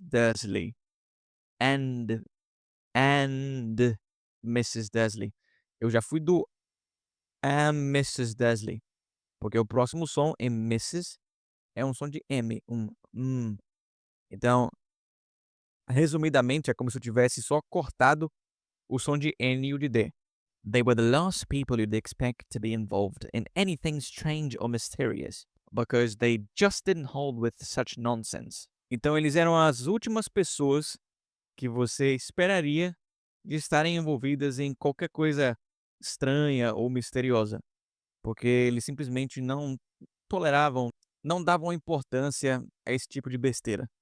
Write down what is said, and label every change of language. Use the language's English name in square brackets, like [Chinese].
[English] Dursley. And, and Mrs. Dursley. [Portuguese] Eu já fui do am Mrs. Dursley, porque o próximo som em Mrs. é um som de M, Então, resumidamente, é como se eu tivesse só cortado o som de N e o de D. [English] They were the last people you'd expect to be involved in anything strange or mysterious, because they just didn't hold with such nonsense. [Portuguese] Então eles eram as últimas pessoas que você esperaria de estarem envolvidas em qualquer coisa estranha ou misteriosa, porque eles simplesmente não toleravam, não davam importância a esse tipo de besteira.